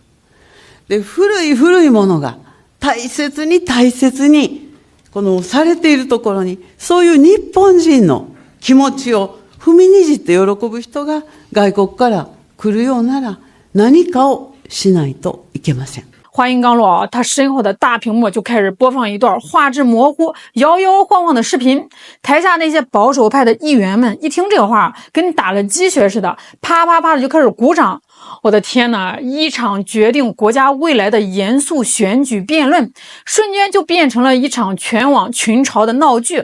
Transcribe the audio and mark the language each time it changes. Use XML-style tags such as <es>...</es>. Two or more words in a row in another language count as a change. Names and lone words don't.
<ja>で、古いものが大切にこのされているところに、そういう日本人の気持ちを踏みにじって喜ぶ人が外国から来るようなら、何かをしないといけません。</ja> <zh>话音刚落他身后的大屏幕就开始播放一段画质模糊、摇摇晃晃的视频。台下那些保守派的议员们一听这个话，跟打了鸡血似的，啪啪啪的就开始鼓掌。我的天哪！一场决定国家未来的严肃选举辩论，瞬间就变成了一场全网群嘲的闹剧。</zh>